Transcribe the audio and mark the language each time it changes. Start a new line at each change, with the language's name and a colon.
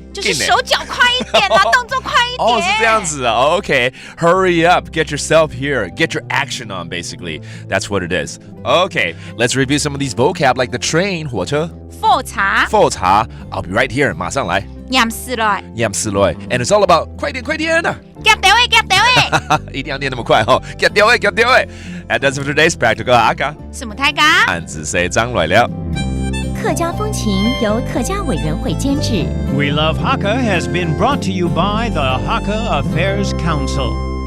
Chinese: 就是手腳快一點啊，動作快一點。哦，是這樣子啊。
English: Okay, hurry up, get yourself here, get your action on. Basically, that's what it is. Okay, let's review some of these vocab like the train 火車。火車 I'll be right here
Chinese: 馬上來念四來
English: and it's all about
Chinese: 快點夾掉一定要念那麼快哦夾掉
English: and that's for today's Practical Hakka
Chinese: 什麼大家漢字細章來了客家風情由客家委員會監製
English: We Love Hakka has been brought to you by the Hakka Affairs Council.